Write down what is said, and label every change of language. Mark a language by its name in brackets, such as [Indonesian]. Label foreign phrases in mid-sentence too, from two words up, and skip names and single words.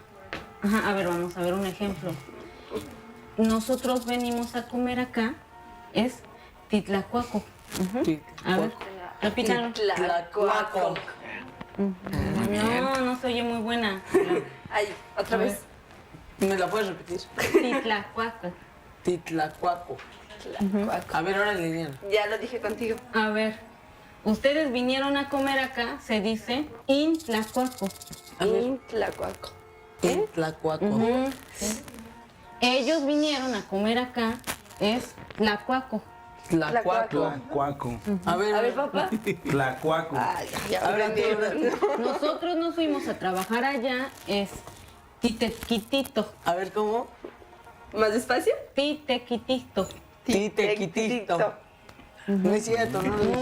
[Spanish] A ver, vamos a ver un ejemplo. Nosotros venimos a comer acá, es titlacuaco. A ver, repítalo. Tlacuaco. No se oye muy buena. Ay, otra A ver. vez. ¿Me la puedes repetir? Titlacuaco. Titlacuaco. Tlacuaco. A ver, ahora Liliana. Ya lo dije contigo. A ver, ustedes vinieron a comer acá, se dice intlacuaco. A ver. Tlacuaco. Titlacuaco. Ellos vinieron a comer acá, es tlacuaco. Tlacuaco. Tlacuaco. A ver, papá. Tlacuaco. Ay, ya Ahora aprendieron. Nosotros nos fuimos a trabajar allá, es titequitito. A ver, ¿cómo? ¿Más despacio? Titequitito. Titequitito. No es cierto, no lo Muy